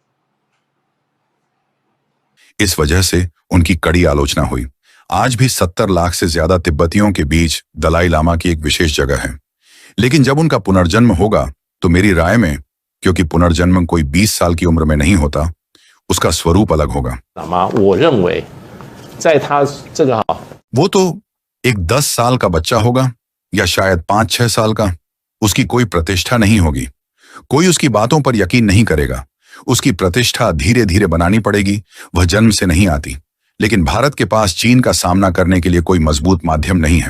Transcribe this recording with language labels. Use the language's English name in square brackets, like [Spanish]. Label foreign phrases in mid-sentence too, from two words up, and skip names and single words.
[Hindi] इस वजह से उनकी कड़ी आलोचना हुई। आज भी 70 लाख से ज्यादा तिब्बतियों के बीच दलाई लामा की एक विशेष जगह है। लेकिन जब उनका पुनर्जन्म होगा तो मेरी राय में, क्योंकि पुनर्जन्म कोई 20 साल की उम्र में नहीं होता, उसका स्वरूप अलग होगा। [Chinese] 我认为在他这个 [Hindi] वो तो एक 10 साल का बच्चा होगा या शायद 5-6 साल का। उसकी कोई प्रतिष्ठा नहीं होगी, कोई उसकी बातों पर यकीन नहीं करेगा। उसकी प्रतिष्ठा धीरे धीरे बनानी पड़ेगी, वह जन्म से नहीं आती। लेकिन भारत के पास चीन का सामना करने के लिए कोई मजबूत माध्यम नहीं है।